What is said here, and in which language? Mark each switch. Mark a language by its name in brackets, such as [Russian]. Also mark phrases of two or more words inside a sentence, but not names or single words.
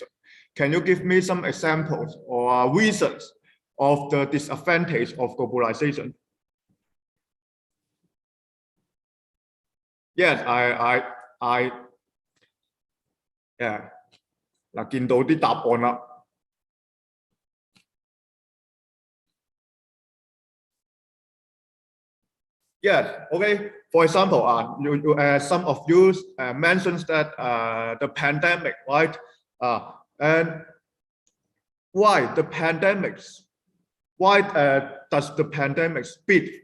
[English] Can you give me some examples or reasons of the disadvantage of globalization? Yes, yeah. [Cantonese] 嗱，見到啲答案啦。 [English] Yes. Okay. For example, some of you mentions that the pandemic, right? And why the pandemics? Why does the pandemic speed?